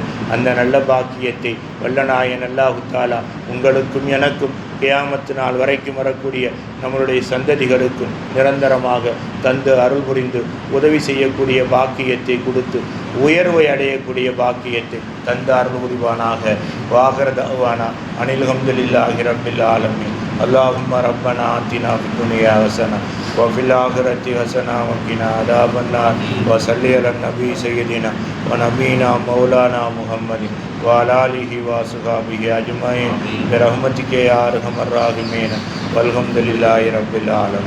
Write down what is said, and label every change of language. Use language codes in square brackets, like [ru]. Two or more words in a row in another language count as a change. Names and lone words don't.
[ta] அந்த நல்ல பாக்கியத்தை வல்லநாயன் அல்லாஹு தாலா உங்களுக்கும் எனக்கும் கியாமத்து நாள் வரைக்கும் வரக்கூடிய நம்மளுடைய சந்ததிகளுக்கும் நிரந்தரமாக தந்து அருள் புரிந்து உதவி செய்யக்கூடிய பாக்கியத்தை கொடுத்து உயர்வை அடையக்கூடிய பாக்கியத்தை தந்து அருள் புரிவானாக. [ar] وآخر دعوانا أن الحمد لله رب العالمين. اللهم ربنا آتنا في الدنيا حسنة وفي الآخرة حسنة وقنا عذاب النار وصل على النبي سيدنا ونبينا مولانا محمد وعلى آله وصحبه أجمعين برحمتك يا أرحم الراحمين والحمد لله رب العالمين.